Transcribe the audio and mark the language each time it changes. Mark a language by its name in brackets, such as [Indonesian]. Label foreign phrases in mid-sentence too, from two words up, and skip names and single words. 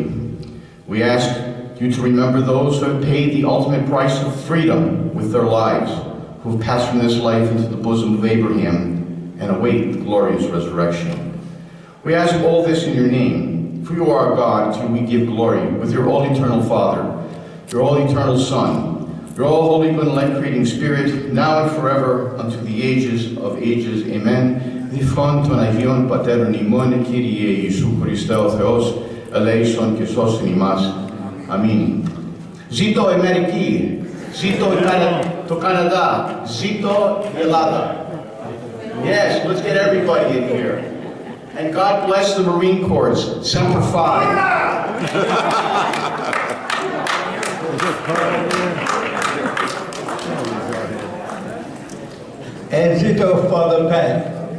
[English] We ask you to remember those who have paid the ultimate price of freedom with their lives, who have passed from this life into the bosom of Abraham and await the glorious resurrection. We ask all this in your name, for you are God, to whom we give glory, with your all-eternal Father, your all-eternal Son, your all-holy, good, and life-creating Spirit, now and forever, unto the ages of ages. Amen. [Greek] Διφών των Αγίων Πατέρων ημών, Κύριε Ιησού Χριστέ ο Θεός, ελέησον και σώσον ημάς. Αμήν. Ζήτω η Αμερική, ζήτω το Καναδά, ζήτω η Ελλάδα. [English] Yes, let's get everybody in here. And God bless the Marine Corps, [Latin] Semper Fi. [English] And zito Father Pat.